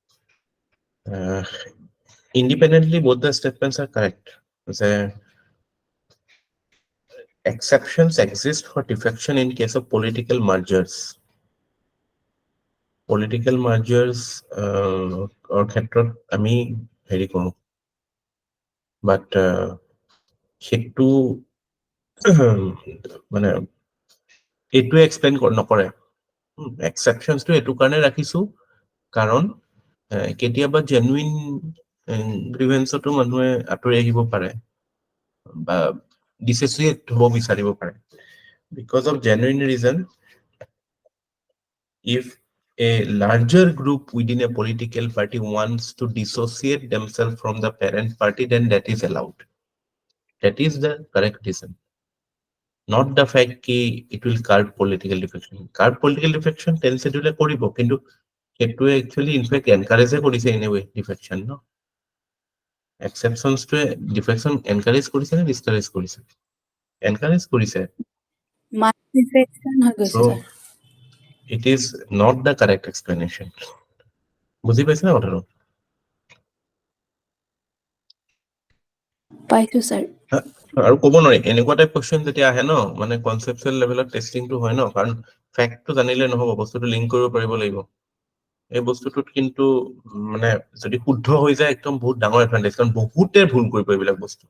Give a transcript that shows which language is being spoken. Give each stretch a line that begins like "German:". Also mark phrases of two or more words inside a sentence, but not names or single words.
English: Independently, both the statements are correct. The exceptions exist for defection in case of political mergers. Political mergers or
Assamese: ক্ষেত্ৰত আমি হেৰি কৰো, but সেইটো মানে এইটো এক্সপ্লেইন নকৰে। এক্সেপশ্যনছটো এইটো কাৰণে ৰাখিছো কাৰণ কেতিয়াবা
English: genuine grievance
Assamese: মানুহে আঁতৰি আহিব পাৰে বা ডিছ'চিয়েট হ'ব বিচাৰিব পাৰে।
English: Because of genuine reason, if a larger group within a political party wants to dissociate themselves from the parent party, then that is allowed. That is the correct reason. Not the fact that it will curb political defection. Curb political defection, 10 schedule
Assamese: কৰিবো, কিন্তু এইটো
English: actually in fact encourage
Assamese: কৰিছে
English: anyway defection, no? Exceptions to defection encourage
Assamese: কৰিছে নে
English: discourage korise?
Assamese: Encourage কৰিছে.
English: Mass defection
Assamese: হৈ গৈছে
English: So sir. it is not the correct explanation.
Assamese: বুজি পাইছে না কথাটো? পাইছো sir. আৰু ক'ব নোৱাৰি এনেকুৱা
English: type question
Assamese: যেতিয়া আহে ন, মানে
English: conceptual level testing
Assamese: হয় ন, কাৰণ ফেক্টটো জানিলে নহ'ব, বস্তুটো লিংক কৰিব পাৰিব লাগিব। এই বস্তুটোত কিন্তু মানে যদি শুদ্ধ হৈ যায় একদম বহুত ডাঙৰ এডভান্টেজ, কাৰণ বহুতে ভুল কৰিব এইবিলাক বস্তু।